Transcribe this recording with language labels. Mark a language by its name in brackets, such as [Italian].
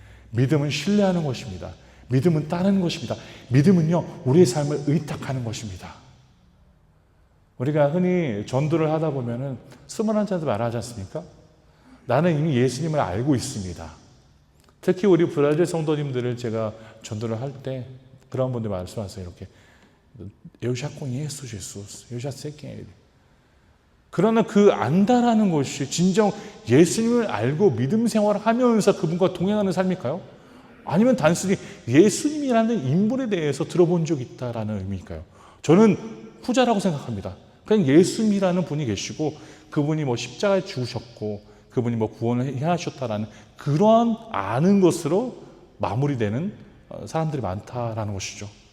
[Korean] 믿음은 신뢰하는 것입니다. 믿음은 따르는 것입니다. 믿음은요, 우리의 삶을 의탁하는 것입니다. 우리가 흔히 전도를 하다 보면은 수많은 자들 말하지 않습니까? 나는 이미 예수님을 알고 있습니다. 특히 우리 브라질 성도님들을 제가 전도를 할 때 그런 분들 말씀하세요. 이렇게 [Portuguese] Eu já conheço Jesus. Eu já sei quem é ele. [Korean] 그러나 그 안다라는 것이 진정 예수님을 알고 믿음 생활을 하면서 그분과 동행하는 삶일까요? 아니면 단순히 예수님이라는 인물에 대해서 들어본 적이 있다라는 의미일까요? 저는 후자라고 생각합니다. 그냥 예수님이라는 분이 계시고 그분이 뭐 십자가에 죽으셨고 그분이 뭐 구원을 행하셨다라는 그러한 아는 것으로 마무리되는 사람들이 많다라는 것이죠.